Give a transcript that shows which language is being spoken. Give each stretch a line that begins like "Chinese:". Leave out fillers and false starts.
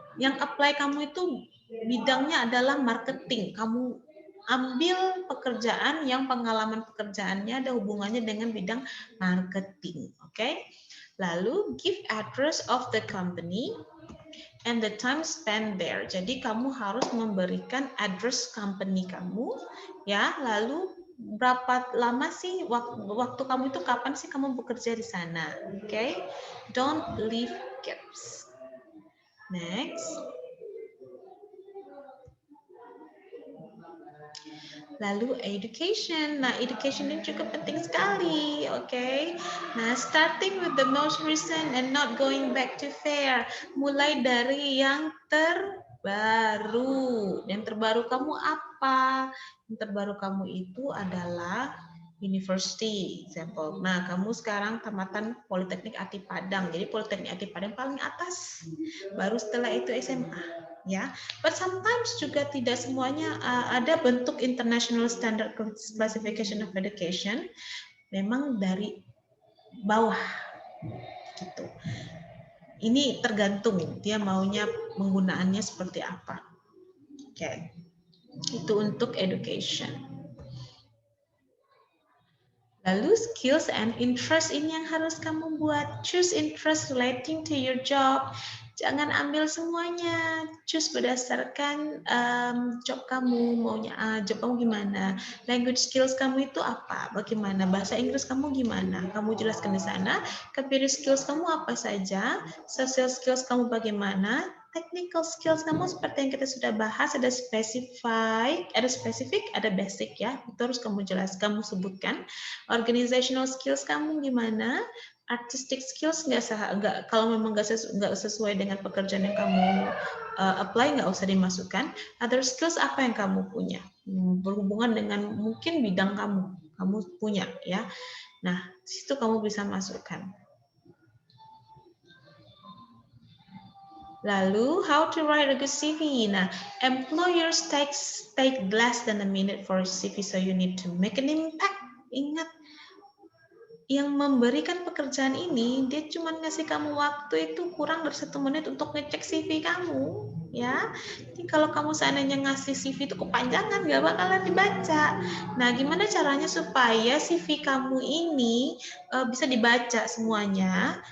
Indonesian: Yang apply kamu itu bidangnya adalah marketing, kamu ambil pekerjaan yang pengalaman pekerjaannya ada hubungannya dengan bidang marketing, oke?
English: Lalu give address of the company and the time spent there.
Indonesian: Jadi kamu harus memberikan address company kamu, ya. Lalu berapa lama sih waktu kamu itu, kapan sih kamu bekerja di sana, oke?
English: Don't leave gaps. Next.
Indonesian: Lalu education. Nah, education ini juga penting sekali, oke?
English: Nah, starting with the most recent and not going back to fair.
Indonesian: Mulai dari yang terbaru. Yang terbaru kamu apa? Yang terbaru kamu itu adalah university, example. Nah, kamu sekarang tamatan Politeknik Ati Padang. Jadi Politeknik Ati Padang paling atas. Baru setelah itu SMA. Ya,
English: but sometimes
Indonesian: juga tidak semuanya ada bentuk International Standard Classification of Education, memang dari bawah gitu. Ini tergantung dia maunya penggunaannya seperti apa. Oke. Itu untuk education. Lalu skills and interest ini yang harus kamu buat.
English: Choose interest relating to your job.
Indonesian: Jangan ambil semuanya. Choose berdasarkan job kamu, maunya job kamu gimana. Language skills kamu itu apa? Bagaimana? Bahasa Inggris kamu gimana? Kamu jelaskan di sana. Computer skills kamu apa saja? Social skills kamu bagaimana? Technical skills kamu seperti yang kita sudah bahas, ada specific, ada basic ya. Itu harus kamu jelaskan, kamu sebutkan. Organizational skills kamu gimana? Artistic skills nggak, kalau memang nggak sesuai dengan pekerjaan yang kamu apply, nggak usah dimasukkan. Other skills apa yang kamu punya? Berhubungan dengan mungkin bidang kamu punya ya. Nah, situ kamu bisa masukkan.
English: Lalu, how to write a good CV. Nah, employers take less than a minute for a CV, so you need to make an impact.
Indonesian: Ingat, yang memberikan pekerjaan ini, dia cuma ngasih kamu waktu itu kurang dari 1 menit untuk ngecek CV kamu. ya. Jadi kalau kamu seandainya ngasih CV itu kepanjangan, nggak bakalan dibaca. Nah, gimana caranya supaya CV kamu ini bisa dibaca semuanya?